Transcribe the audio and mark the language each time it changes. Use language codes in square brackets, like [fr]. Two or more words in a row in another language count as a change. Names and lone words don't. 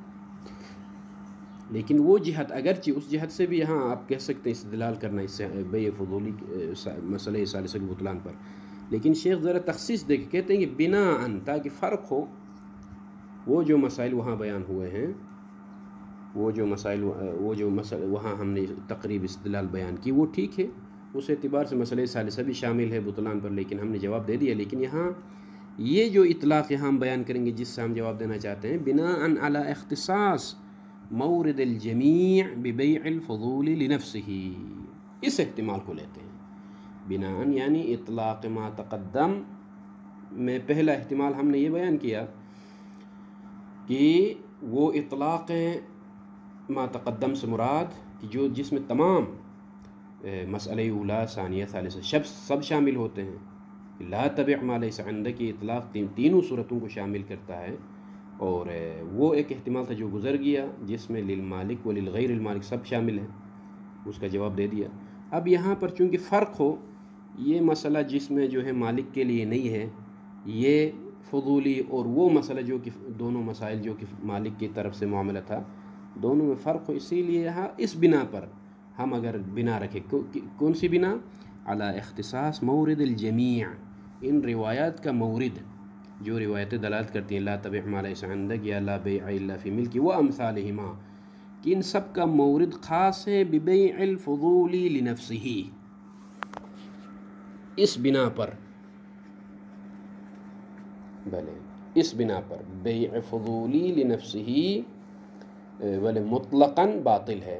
[ur] لیکن وہ جہت، اگرچہ اس جہت سے بھی یہاں آپ کہہ سکتے ہیں استدلال کرنا اس سے بیع فضولی مسئلہ ثالثہ کے بطلان پر، لیکن شیخ ذرا تخصیص دے کے کہتے ہیں کہ بناءً، تاکہ فرق ہو، وہ جو مسائل وہاں بیان ہوئے ہیں، وہ جو مسائل وہاں ہم نے تقریب استدلال بیان کی، وہ ٹھیک ہے، اس اعتبار سے مسئلہ ثالثہ بھی شامل ہے بطلان پر، لیکن ہم نے جواب دے دیا۔ لیکن یہاں یہ جو اطلاق یہاں ہم بیان کریں گے جس سے ہم جواب دینا چاہتے ہیں، [ar] بناءً علی اختصاص مورد الجمیع ببیع الفضول لنفسہ، [ur] اس احتمال کو لیتے ہیں۔ بناءً یعنی [ar] اطلاق ما تقدم [ur] میں پہلا احتمال ہم نے یہ بیان کیا کہ وہ [ar] اطلاق ما تقدم [ur] سے مراد کہ جس میں تمام مسئلہ اولا، ثانیہ، ثالثہ سب شامل ہوتے ہیں۔ [ar] لا تبع ما لیس عندک [ur] کی اطلاق تینوں صورتوں کو شامل کرتا ہے، اور وہ ایک احتمال تھا جو گزر گیا جس میں [ar] للمالک و للغیر المالک [ur] سب شامل ہیں، اس کا جواب دے دیا۔ اب یہاں پر چونکہ فرق ہو، یہ مسئلہ جس میں جو ہے مالک کے لیے نہیں ہے یہ فضولی، اور وہ مسئلہ جو کہ دونوں مسائل جو کہ مالک کی طرف سے معاملہ تھا، دونوں میں فرق ہو، اسی لیے یہاں اس بنا پر ہم اگر بنا رکھیں، کون سی بنا؟ [ar] علی اختصاص مورد الجمیع، [ur] ان روایات کا مورد جو روایتیں دلالت کرتی ہیں [ar] لا تبع ما لیس عندک [ur] یا [ar] لا بیع الا فی ملک و امثالہما، [ur] کہ ان سب کا مورد خاص ہے [ar] ببیع الفضول لنفسہ، [ur] اس بنا پر، بلے اس بنا پر بیع فضولی لنفسہ بلے مطلقاً باطل ہے۔